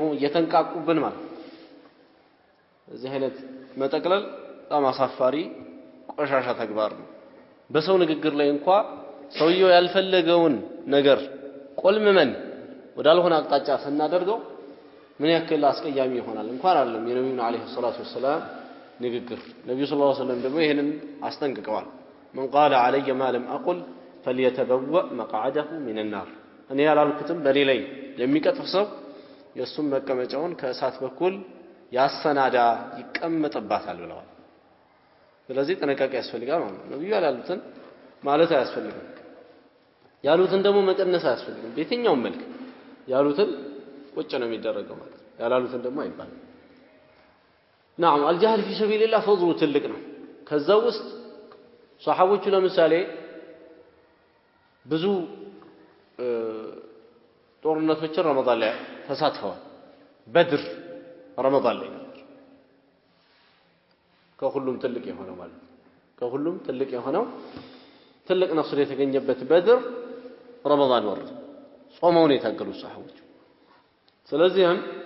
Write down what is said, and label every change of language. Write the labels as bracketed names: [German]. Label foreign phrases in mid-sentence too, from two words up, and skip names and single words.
[Amharic] እየተንቃቁብን ማለት እዚህ አይነት መጠቅለል በጣም አሳፋሪ ቆሻሻ ተግባር ነው። በሰው ንግግር ላይ እንኳን ሰውየው ያልፈለገውን ነገር ቆልመን ወዳልሆነ አቅጣጫ ስናደርገው ምን ያክል አስቀያሚ ይሆናል እንኳን አይደለም የነብዩን [Arabic] عليه الصلاة والسلام [Amharic] ንግግር ነብዩ [Arabic] صلى الله عليه وسلم [Amharic] ደግሞ ይሄንን አስጠንቅቀዋል [Arabic] من قال علي ما لم أقل فليتبوأ مقعده من النار [Amharic] እኔ ያላልኩትም በኔ ላይ የሚቀጥፍ ሰው የሱም መቀመጫውን ከእሳት በኩል ያሰናዳ ይቀመጥባታል ብለዋል ስለዚህ ጥንቃቄ ያስፈልጋል ማለት ነው ነብዩ ያላሉትን ማለት አያስፈልግም ያሉትን ደግሞ መቀነስ አያስፈልግም በየትኛውም መልክ ያሉትን ቁጭ ነው የሚደረገው ማለት ነው ያላሉትን ደግሞ አይባልም [Arabic] نعم الجهاد في سبيل الله فضل [Amharic] ትልቅ ነው ከዛ ውስጥ ሷሐቦቹ ለምሳሌ ብዙ ጦርነቶችን ረመዳን ላይ ተሳትፈዋል በድር ረመዳን ላይ ከሁሉም ትልቅ የሆነው ማለት ከሁሉም ትልቅ የሆነው ትልቅ ነስር የተገኘበት በድር ረመዳን ወር ጾመውን የታገሉ ሷሐቦች ስለዚህም